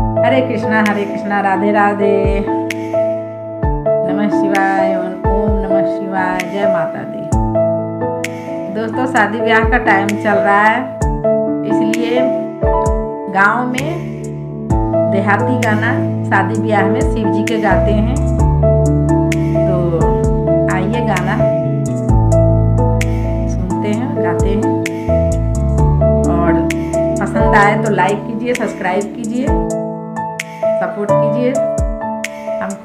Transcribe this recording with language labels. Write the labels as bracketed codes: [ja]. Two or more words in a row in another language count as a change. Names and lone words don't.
[sa] हरे कृष्णा, राधे राधे, नमः शिवाय, ओम नमः शिवाय, [hi] जय माता दी। दोस्तों, शादी ब्याह का टाइम चल रहा है, इसलिए गांव में देहाती गाना शादी ब्याह में शिव जी के गाते हैं। तो आइए गाना सुनते हैं, गाते हैं, और पसंद आए तो लाइक कीजिए, सब्सक्राइब कीजिए, सपोर्ट कीजिए हमको।